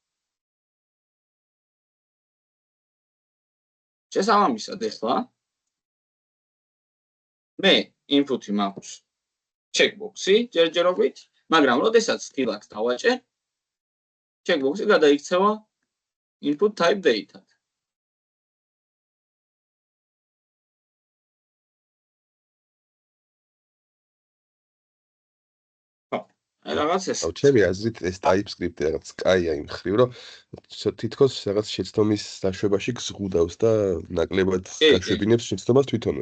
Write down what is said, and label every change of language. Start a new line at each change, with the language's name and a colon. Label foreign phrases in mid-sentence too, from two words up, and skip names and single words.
Georgian: შესაბამისად ახლა მე input-ი მაქვს checkbox-ი ჯერჯერობით, მაგრამ როდესაც ღილაკს დავაჭერ, checkbox-ი გადაიქცევა
English: input type date-
Georgian: ად. აი რაღაც ეს. ჩემი აზრით ეს TypeScript-ი რაღაც კაია იმ ხრივ, რომ თითქოს რაღაც შეცდომის დაშვებაში გზღუდავს და ნაკლებად გაშვებინებს შეცდომას თვითონვე.